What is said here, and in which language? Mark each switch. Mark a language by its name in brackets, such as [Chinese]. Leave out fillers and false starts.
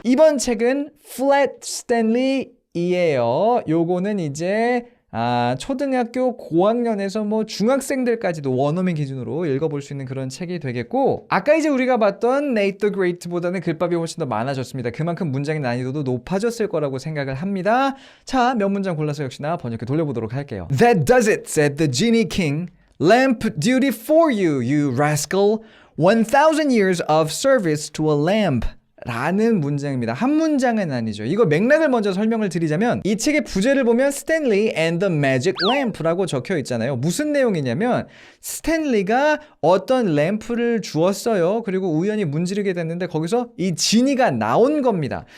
[Korean] 이번 책은 Flat Stanley이에요. 요거는 이제 초등학교 고학년에서 뭐 중학생들까지도 원어민 기준으로 읽어볼 수 있는 그런 책이 되겠고, 아까 이제 우리가 봤던 Nate the Great보다는 글밥이 훨씬 더 많아졌습니다. 그만큼 문장의 난이도도 높아졌을 거라고 생각을 합니다. 자, 몇 문장 골라서 역시나 번역기 돌려보도록 할게요. [English] That does it, said the Genie King. Lamp duty for you, you rascal. 1,000 years of service to a lamp. [Korean] 라는 문장입니다. 한 문장은 아니죠. 이거 맥락을 먼저 설명을 드리자면, 이 책의 부제를 보면 Stanley and the Magic Lamp라고 적혀 있잖아요. 무슨 내용이냐면 스탠리가 어떤 램프를 주었어요. 그리고 우연히 문지르게 됐는데 거기서 이 지니가 나온 겁니다.